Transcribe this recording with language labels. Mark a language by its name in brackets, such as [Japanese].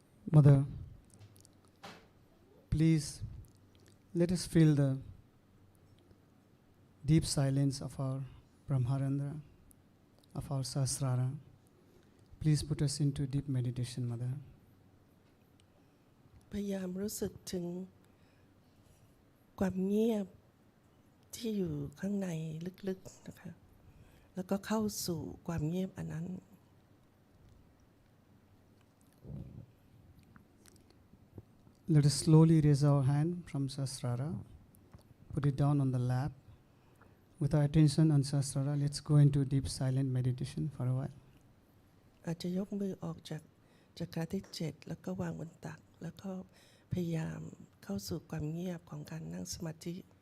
[English] Mother, please let us feel the deep silence of our Brahmarandra, of our Sahasrara. Please put us into deep meditation, Mother. [Thai] พยายามรู้สึกถึงความเงียบที่อยู่ข้างในลึกๆนะคะแล้วก็เข้าสู่ความเงียบอันนั้น [English] Let us slowly raise our hand from Sahasrara, put it down on the lap. With our attention on Sahasrara, let's go into deep silent meditation for a while. [Thai] อาจจะยกมือออกจากจักราที่7แล้วก็วางบนตักแล้วก็พยายามเข้าสู่ความเงียบของการนั่งสมาธิ